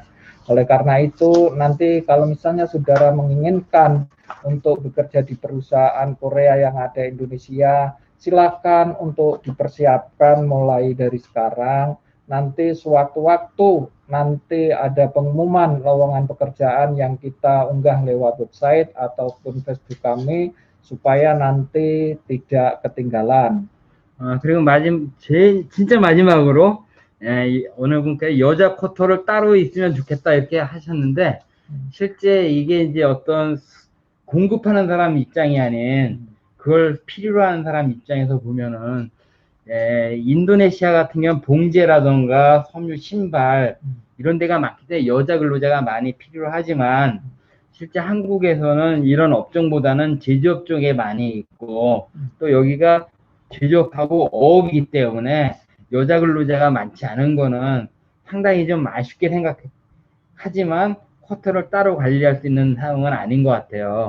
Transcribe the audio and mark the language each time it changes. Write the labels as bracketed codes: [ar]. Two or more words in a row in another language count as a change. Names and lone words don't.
[id] Oleh karena itu nanti kalau misalnya saudara menginginkan untuk bekerja di perusahaan Korea yang ada di Indonesia, silakan untuk dipersiapkan mulai dari sekarang. Nanti sewaktu-waktu nanti ada pengumuman lowongan pekerjaan yang kita unggah lewat website ataupun Facebook kami supaya nanti tidak ketinggalan. [ko] 그리고 진짜 마지막으로 오늘 분께 여자 쿼터를 따로 있으면 좋겠다 이렇게 하셨는데 실제 이게 이제 어떤 공급하는 사람 입장이 아닌 그걸 필요로 하는 사람 입장에서 보면은 인도네시아 같은 경우는 봉제라던가 섬유 신발 이런 데가 많기 때문에 여자 근로자가 많이 필요로 하지만 실제 한국에서는 이런 업종보다는 제조업 쪽에 많이 있고 또 여기가 제조업하고 어업이기 때문에 여자 근로자가 많지 않은 거는 상당히 좀 아쉽게 생각하지만 쿼터를 따로 관리할 수 있는 상황은 아닌 것 같아요.